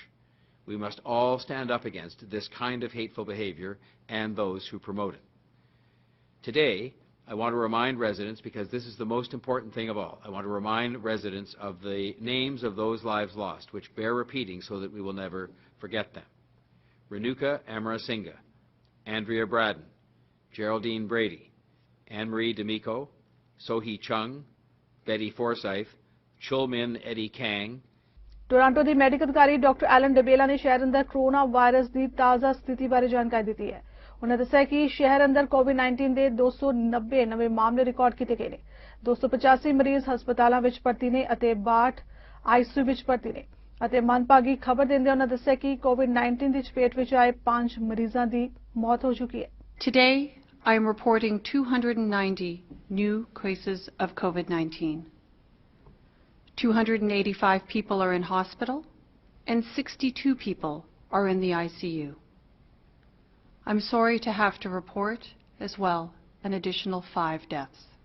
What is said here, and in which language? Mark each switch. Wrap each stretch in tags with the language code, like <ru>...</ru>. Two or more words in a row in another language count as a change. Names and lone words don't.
<en>We must all stand up against this kind of hateful behavior and those who promote it. Today, I want to remind residents, because this is the most important thing of all, I want to remind residents of the names of those lives lost, which bear repeating so that we will never forget them. Renuka Amarasinghe, Andrea Braden, Geraldine Brady, Anne-Marie D'Amico, Sohee Chung, Betty Forsyth, Chulmin Eddie Kang,</en> <pa>ਟੋਰਾਂਟੋ ਦੀ ਮੈਡੀਕਲ ਅਧਿਕਾਰੀ ਡਾਕਟਰ ਐਲਨ ਡਬੇਲਾ ਨੇ ਸ਼ਹਿਰ ਅੰਦਰ ਕੋਰੋਨਾ ਵਾਇਰਸ ਦੀ ਤਾਜ਼ਾ ਸਥਿਤੀ ਬਾਰੇ ਜਾਣਕਾਰੀ ਦਿੱਤੀ ਹੈ। ਉਹਨਾਂ ਦੱਸਿਆ ਕਿ ਸ਼ਹਿਰ ਅੰਦਰ ਕੋਵਿਡ-19 ਦੇ 290 ਨਵੇਂ ਮਾਮਲੇ ਰਿਕਾਰਡ ਕੀਤੇ ਗਏ ਨੇ। 285 ਮਰੀਜ਼ ਹਸਪਤਾਲਾਂ ਵਿੱਚ ਭਰਤੀ ਨੇ ਅਤੇ 62 ਆਈਸੀਯੂ ਵਿੱਚ ਭਰਤੀ ਨੇ ਅਤੇ ਮੰਦਭਾਗੀ ਖਬਰ ਦਿੰਦੇ ਉਹਨਾਂ ਦੱਸਿਆ ਕਿ ਕੋਵਿਡ-19 ਦੀ ਚਪੇਟ ਵਿੱਚ ਆਏ 5 ਮਰੀਜ਼ਾਂ ਦੀ ਮੌਤ ਹੋ ਚੁੱਕੀ ਹੈ।</pa> <en>Today, I am reporting 290 new cases of COVID-19. 285 people are in hospital, and 62 people are in the ICU. I'm sorry to have to report, as well, an additional 5 deaths.</en>